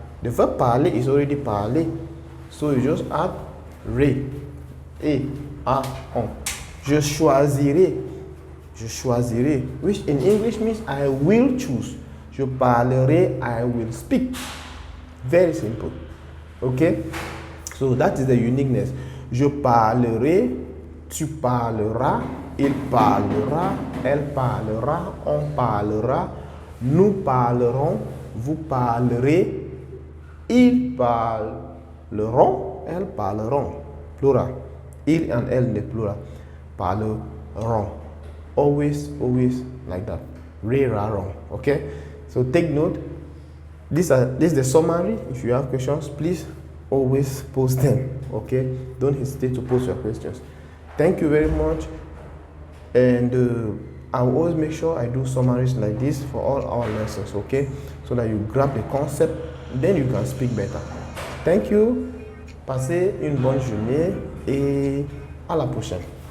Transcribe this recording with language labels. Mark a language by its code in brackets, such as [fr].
[en] The verb parler is already parler. So you just add re, et, on. [fr] Je choisirai. Je choisirai. [en] Which in English means I will choose. [fr] Je parlerai, [en] I will speak. Very simple. Okay? So that is the uniqueness. [fr] Je parlerai, tu parleras, il parlera, elle parlera, on parlera, nous parlerons, vous parlerez, ils parleront, elles parleront. [en] Plural. Il and elle, the plural. Parleront. Always like that. Re, ra, ron. Okay? So take note. This is the summary. If you have questions, please always post them. Okay? Don't hesitate to post your questions. Thank you very much. And I will always make sure I do summaries like this for all our lessons, okay? So that you grab the concept, then you can speak better. Thank you. [fr] Passez une bonne journée et à la prochaine.